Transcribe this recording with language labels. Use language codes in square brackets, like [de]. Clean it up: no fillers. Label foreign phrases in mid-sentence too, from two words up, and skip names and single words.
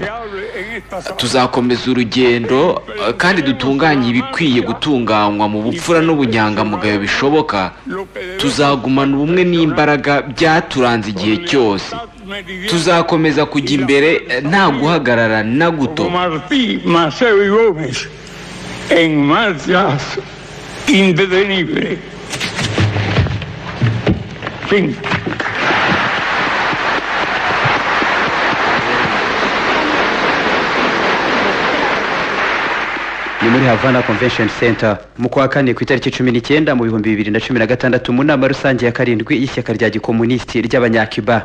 [rw] Tuzakomeza urugendo kandi dutunganye ibikwiye gutunganywa mu bupfura n'ubunyangamugayo bishoboka. Tuzagumana ubumwe n'imbaraga byaturanze igihe cyose. Tuzakomeza kujya imbere nta guhagarara na guto. [es] En marcha indetenible. Fin. [rw] Ni muri Havana Convention Center mu kwa kane ku itariki 19 mu 2016 mu nama rusange ya karindwi y'ishyaka rya gikomunisti ry'abanyacuba.